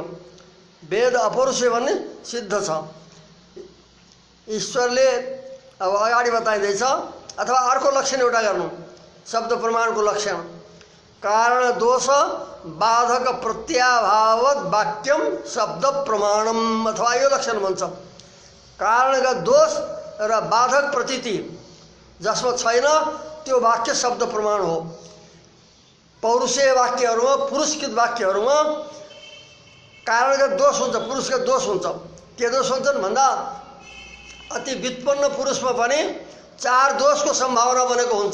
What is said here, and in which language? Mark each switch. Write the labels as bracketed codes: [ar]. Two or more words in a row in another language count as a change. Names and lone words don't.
[ne] वेद अपौरुषेय भन्ने सिद्ध छ। ईश्वरले अब अगाडि बताइँदैछ। अथवा अर्को लक्षण एउटा गर्नु शब्द प्रमाणको लक्षण [sa] कारण दोष बाधक प्रत्याभावत वाक्यम शब्द प्रमाणम। [ne] अथवा यो लक्षण भन्छ कारणका दोष र बाधक प्रतीति जसमा छैन त्यो वाक्य शब्द प्रमाण हो। पौरुषेय वाक्यहरूमा, पुरुषकृत वाक्यहरूमा कारणका दोष हुन्छ, पुरुषका दोष हुन्छ। के दोष हुन्छन् भन्दा अति व्युत्पन्न पुरुषमा पनि 4 दोषको सम्भावना बनेको हुन्छ।